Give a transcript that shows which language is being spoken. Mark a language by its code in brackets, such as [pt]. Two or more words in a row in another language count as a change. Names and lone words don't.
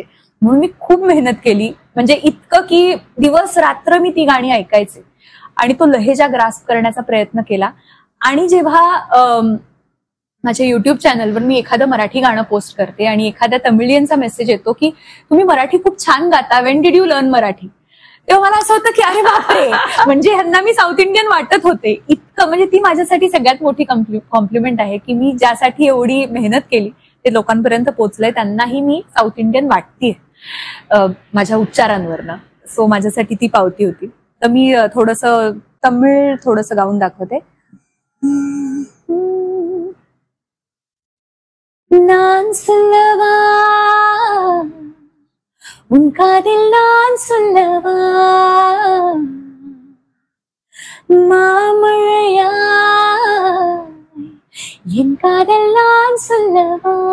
[mr] म्हणून मी खूप मेहनत केली. म्हणजे इतकं की दिवस रात्र मी ती गाणी ऐकायचे आणि तो लहेजा ग्रास्प करण्याचा प्रयत्न केला. आणि जेव्हा माझ्या युट्यूब चॅनलवर मी एखादं मराठी गाणं पोस्ट करते आणि एखाद्या तमिळियनचा मेसेज येतो की तुम्ही मराठी खूप छान गाता, [en] When did you learn Marathi, [mr] तेव्हा मला असं होतं की अरे बापरे, म्हणजे ह्यांना मी [en] South Indian [mr] वाटत होते. इतकं म्हणजे ती माझ्यासाठी सगळ्यात मोठी कॉम्प्लिमेंट आहे की मी ज्यासाठी एवढी मेहनत केली ते लोकांपर्यंत पोहोचलंय, त्यांनाही मी [en] South Indian [mr] वाटतेय माझ्या उच्चारांवरनं. सो माझ्यासाठी ती पावती होती. तर मी थोडंसं तमिळ गाऊन दाखवते. [ta] நான் சொல்லவா உன் காதில் நான் சொல்லவா மாமழையா என் காதல் நான் சொல்லவா